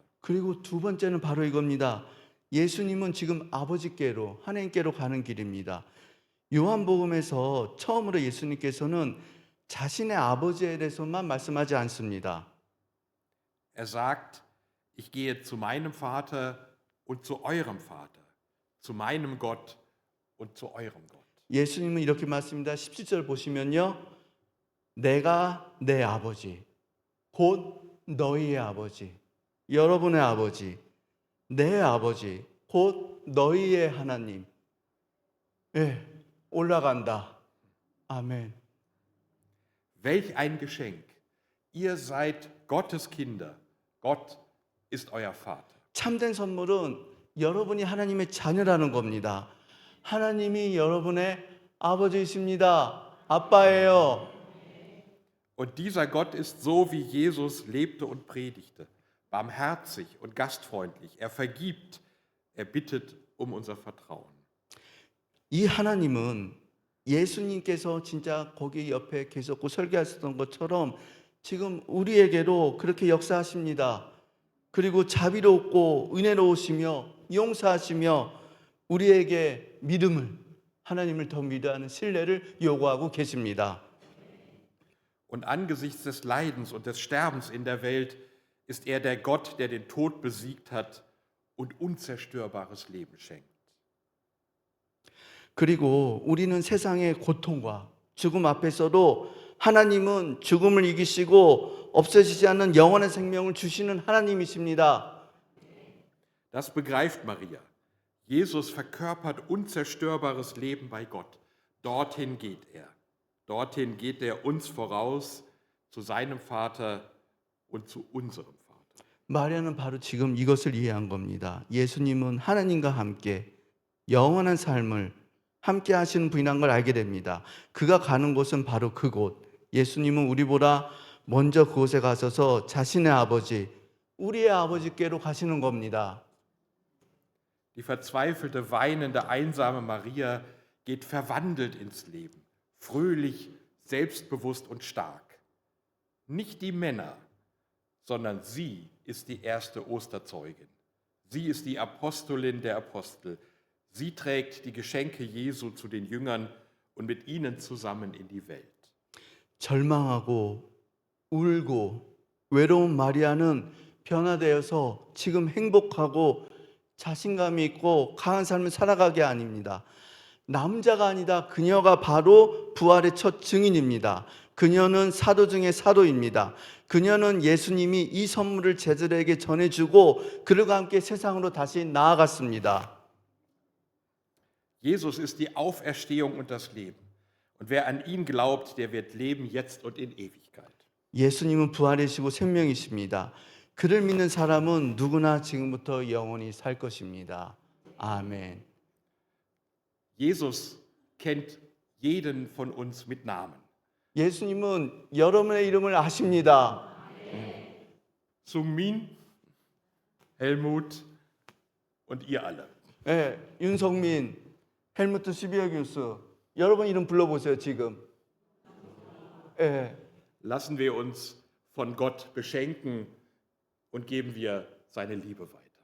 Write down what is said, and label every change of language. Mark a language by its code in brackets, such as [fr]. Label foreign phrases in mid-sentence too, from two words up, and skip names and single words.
[ko] 그리고 두 번째는 바로 이겁니다. 예수님은 지금 아버지께로 하나님께로 가는 길입니다. 요한복음에서 처음으로 예수님께서는 자신의 아버지에 대해서만 말씀하지 않습니다. [de] Er sagt, ich gehe zu meinem Vater und zu eurem Vater, zu meinem Gott und zu eurem Gott. [ko] 예수님은 이렇게 말씀합니다. 17절 보시면요. 내가 내 아버지, 곧 너희의 아버지, 여러분의 아버지, 내 아버지, 곧 너희의 하나님. 올라간다. 아멘. [de] Welch ein Geschenk! Ihr seid Gottes Kinder. Gott ist euer Vater. [ko] 참된 선물은 여러분이 하나님의 자녀라는 겁니다. 하나님이 여러분의 아버지이십니다. 아빠예요. [de] Und dieser Gott ist so, wie Jesus lebte und predigte, barmherzig und gastfreundlich. Er vergibt, er bittet um unser Vertrauen. [ko] 이 하나님은 예수님께서 진짜 거기 옆에 계셨고 설교하셨던 것처럼 지금 우리에게도 그렇게 역사하십니다. 그리고 자비롭고 은혜로우시며 용서하시며 우리에게 믿음을 하나님을 더 믿어하는 신뢰를 요구하고 계십니다. [de] Und angesichts des Leidens und des Sterbens in der Welt ist er der Gott, der den Tod besiegt hat und unzerstörbares Leben schenkt. [ko] 그리고 우리는 세상의 고통과 죽음 앞에서도 하나님은 죽음을 이기시고 없어지지 않는 영원한 생명을 주시는 하나님이십니다. [de] Das begreift Maria. Jesus verkörpert unzerstörbares Leben bei Gott. Dorthin geht er. Dorthin geht er uns voraus, zu seinem Vater und zu unserem Vater. [ko] 마리아는 바로 지금 이것을 이해한 겁니다. 예수님은 하나님과 함께 영원한 삶을 함께 하시는 분이란 걸 알게 됩니다. 그가 가는 곳은 바로 그곳. 예수님은 우리보다 먼저 그곳에 가셔서 자신의 아버지, 우리의 아버지께로 가시는 겁니다. [de] Die verzweifelte, weinende, einsame Maria geht verwandelt ins Leben, fröhlich, selbstbewusst und stark. Nicht die Männer, sondern sie ist die erste Osterzeugin. Sie ist die Apostolin der Apostel. Sie trägt die Geschenke Jesu zu den Jüngern und mit ihnen zusammen in die Welt. [ko] 절망하고 울고 외로운 마리아는 변화되어서 지금 행복하고 자신감이 있고 강한 삶을 살아가게 아닙니다. 남자가 아니다. 그녀가 바로 부활의 첫 증인입니다. 그녀는 사도 중에 사도입니다. 그녀는 예수님이 이 선물을 제자들에게 전해주고 그들과 함께 세상으로 다시 나아갔습니다. [de] Jesus ist die Auferstehung und das Leben. Und wer an ihn glaubt, der wird leben jetzt und in Ewigkeit. [ko] 예수님은 부활이시고 생명이십니다. 그를 믿는 사람은 누구나 지금부터 영원히 살 것입니다. 아멘. [de] Jesus kennt jeden von uns mit Namen. [ko] 예수님은 여러분의 이름을 아십니다. [de] Sungmin, Helmut und ihr alle. [ko] 네, 윤성민, 헬무트 시비어기우스, 여러분 이름 불러보세요 지금. 네. [de] Lassen wir uns von Gott beschenken und geben wir seine Liebe weiter.